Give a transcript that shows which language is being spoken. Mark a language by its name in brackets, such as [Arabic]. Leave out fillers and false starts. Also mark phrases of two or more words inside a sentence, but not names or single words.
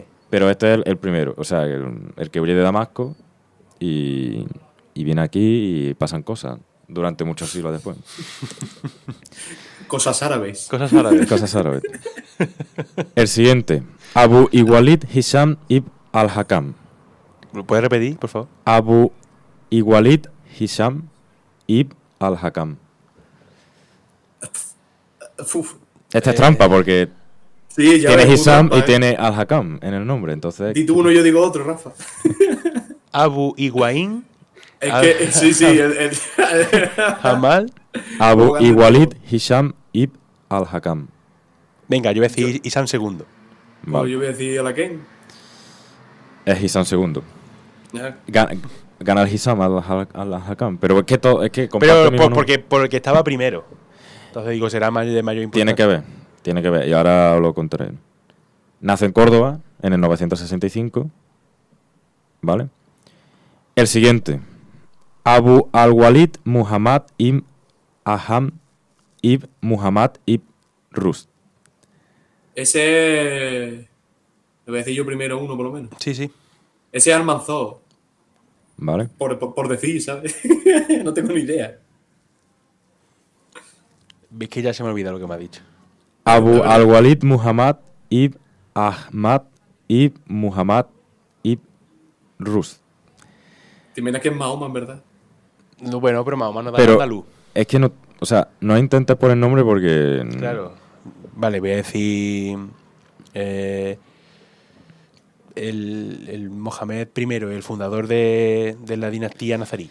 [Spanish] Pero este es el primero, o sea, el que huye de Damasco y viene aquí y pasan cosas durante muchos siglos después. Cosas árabes. Cosas árabes. El siguiente, Abu Iwalid Hisham ibn al-Hakam. ¿Lo puedes repetir, por favor? Abu Iwalid Hisham ibn al-Hakam. Esta es trampa porque sí, ya tiene Hisham trampa, y tiene al-Hakam en el nombre, entonces... Di tú uno, yo digo otro, Rafa. Abu Iguaín. Es que, sí, Jamal. Abu Iwalid Hisham ibn al-Hakam. Venga, yo voy a decir Isam II. Vale. Yo voy a decir a la Ken. Es Hisham II. Ya. Gana el Hisham al-Hakam. Pero es que todo. Es que pero porque estaba primero. Entonces digo, será de mayor importancia. Tiene que ver. Y ahora os lo contaré. Nace en Córdoba en el 965. ¿Vale? El siguiente. Abu al-Walid Muhammad ibn Aham ibn Muhammad ibn Rus. Ese. Le voy a decir yo primero uno, por lo menos. Sí. Ese es Almanzor. ¿Vale? Por decir, ¿sabes? No tengo ni idea. Ves que ya se me ha olvidado lo que me ha dicho. Abu al-Walid Muhammad ibn Ahmad ibn Muhammad ibn Rus. Te imaginas que es Mahoma, en verdad. No, bueno, pero Mahoma no da Pero andaluz. es que no... O sea, no intentes por el nombre porque... Claro. Vale, voy a decir... el Mohamed I, el fundador de la dinastía nazarí.